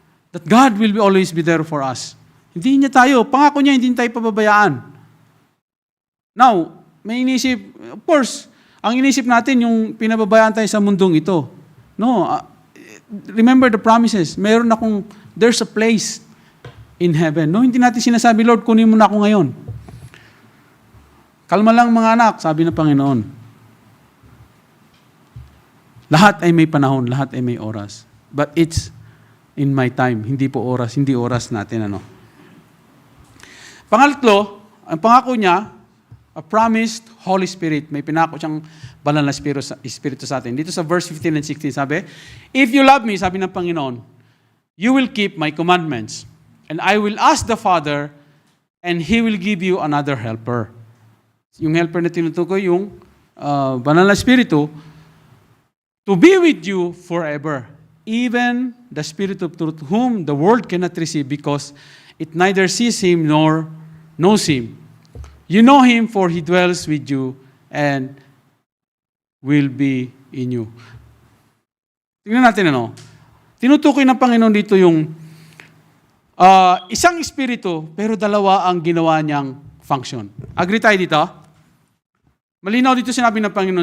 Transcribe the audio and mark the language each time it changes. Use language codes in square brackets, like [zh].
[en] That God will always be there for us. [tl] Hindi niya tayo, pangako niya, hindi tayo pababayaan. Now, may inisip, [en] of course, [tl] ang inisip natin yung pinababayaan tayo sa mundong ito. [en] No, remember the promises. There's a place in heaven. [tl] No, hindi natin sinasabi, Lord, kunin mo na ako ngayon. Kalma lang mga anak, sabi ng Panginoon. Lahat ay may panahon, lahat ay may oras. [en] But it's in my time, [tl] hindi oras natin Pangatlo, ang pangako niya, [en] a promised Holy Spirit. [tl] May pinako siyang banal na Espiritu sa atin. Dito sa [en] verse 15 and 16, sabi, if you love me, [tl] sabi ng Panginoon, [en] you will keep my commandments. And I will ask the Father, and He will give you another helper. [tl] Yung helper na tinutukoy, yung banal na Espiritu, [en] to be with you forever. Even the Spirit of truth, whom the world cannot receive because it neither sees Him nor knows Him. You know Him, for He dwells with you and will be in you. [tl] Tingnan natin tinutukoy ng Panginoon dito yung isang espiritu, pero dalawa ang ginawa niyang function. Agree tayo dito? Malinaw dito sinabi ng Panginoon.